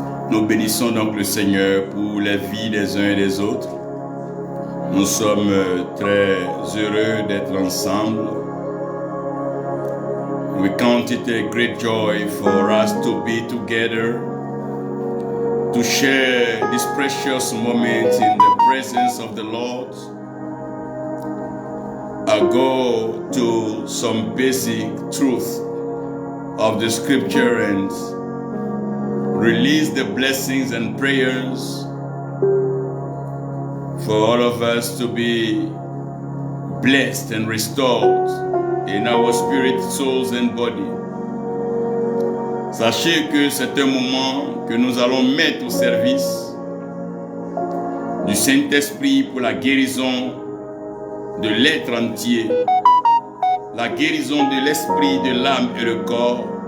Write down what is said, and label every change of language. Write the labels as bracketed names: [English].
[French] Nous bénissons donc le Seigneur pour la vie des uns et des autres. Nous sommes très heureux d'être ensemble. [English] We count it a great joy for us to be together, to share this precious moment in the presence of the Lord. I'll go to some basic truth of the scripture and release the blessings and prayers for all of us to be blessed and restored in our spirit, souls and body. [French] Sachez que c'est un moment que nous allons mettre au service du Saint-Esprit pour la guérison de l'être entier, la guérison de l'esprit, de l'âme et le corps.